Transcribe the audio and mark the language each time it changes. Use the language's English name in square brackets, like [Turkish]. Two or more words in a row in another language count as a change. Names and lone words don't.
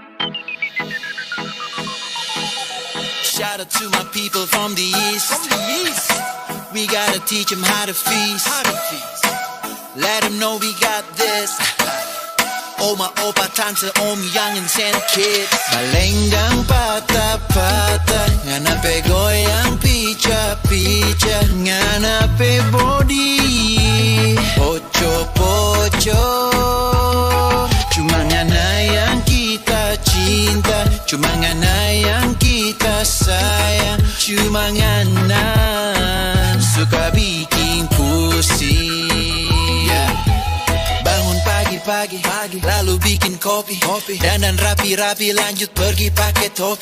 [English] Shout out to my people from the east. We gotta teach them how to feast. Let them know we got this. [Indonesian] Oma, opa, tante, om, [English] young and kids. [Manado Malay] Balenggang patah-patah, nganape goyang pica-pica, nganape body, poco-poco. Cuma ngana yang kita cinta, cuma ngana yang kita sayang, cuma ngana suka bikin pusing. [Indonesian] Bangun pagi-pagi, lalu bikin kopi, dandan rapi-rapi, lanjut pergi pakai topi.